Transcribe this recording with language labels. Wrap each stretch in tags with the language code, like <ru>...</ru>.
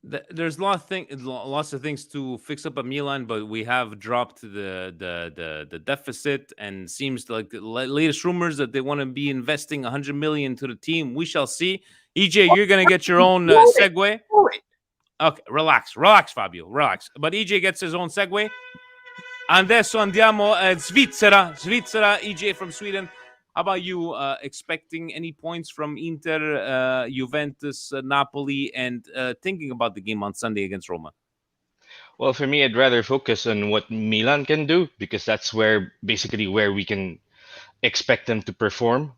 <en>There's lots of things to fix up at Milan, but we have dropped the deficit, and seems like the latest rumors that they want to be investing 100 million to the team. We shall see. EJ, you're gonna get your own segue. Okay, relax, Fabio, relax. But EJ gets his own segue.</en> <it>Adesso andiamo a Svizzera,</it> <en>EJ from Sweden. How about you? Expecting any points from Inter, Juventus, Napoli, and thinking about the game on Sunday against Roma? Well, for me, I'd rather focus on what Milan can do because that's where basically where we can expect them to perform.</en>